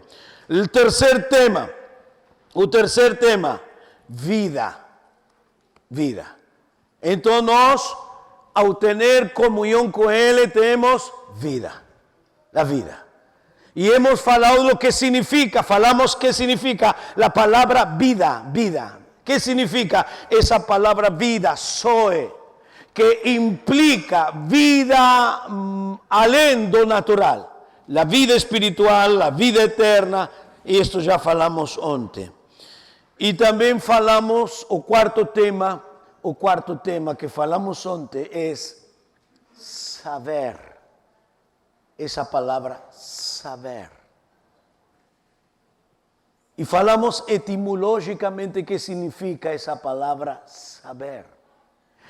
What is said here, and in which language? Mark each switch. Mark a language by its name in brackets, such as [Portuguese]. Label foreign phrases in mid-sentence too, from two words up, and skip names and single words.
[Portuguese] O terceiro tema, vida. Então nós, ao ter comunhão com Ele, temos vida. A vida. E hemos falado [Spanish] lo que significa, [Portuguese] falamos que significa a palavra vida. [Spanish] ¿Qué significa esa palabra vida? [Portuguese] Zoe. Que implica vida além do natural. [Spanish] La vida espiritual, la vida eterna. [Portuguese] E isto já falamos ontem. E também falamos, o quarto tema que falamos ontem é saber. Essa palavra saber. E falamos etimologicamente que significa essa palavra saber.